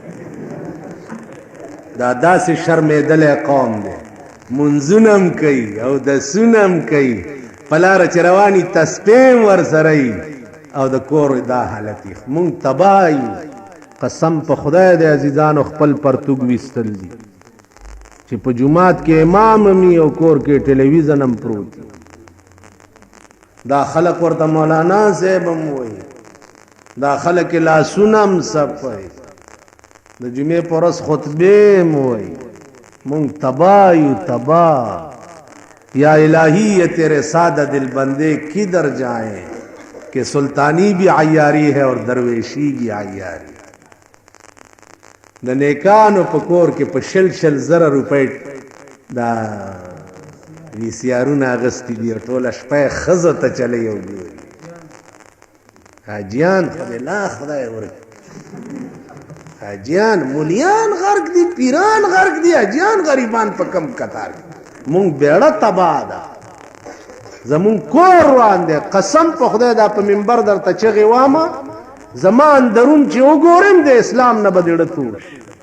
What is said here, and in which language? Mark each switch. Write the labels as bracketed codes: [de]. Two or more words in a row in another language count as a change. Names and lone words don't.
[ps] دا داسې شرمېدلی قوم دی منځونه هم کوي او دسونه هم کوي په لاره چې رواني تسبیح هم ورسره وي او د کور دا حالت یې مونږ تباه یو قسم په خدای د عزیزانو خپل پرتوګ ویستل دي چې په جومات کې امام هم او کور کې ټلویزیون هم پروت دا خلک ورته مولانا صاحب هم وایي دا خلک لاسونه هم صفوي د جمعې په ورځ خطبې هم وایي مونږ تباه یو تباه [ur] یا الہی یہ تیرے سادہ دل بندے کدھر جائیں کہ سلطانی بھی عیاری ہے اور درویشی بھی عیاری [ps] د نیکانو په کور کې په شل زره روپۍ دا وي سی آرونه اغوستي دي او ټوله شپه یې ښځو ته چلی او ګوري حاجیان خدای لا خدای ورکړي حاجیان مولیان غرق دي پیران غرق دي حاجیان غریبان په کم کتار مونږ بیړه تباه ده زمونږ کور روان دی قسم په خدای دا په منبر درته چغې وامه زما اندرون چې وګورم د اسلام نه به زړه تور شي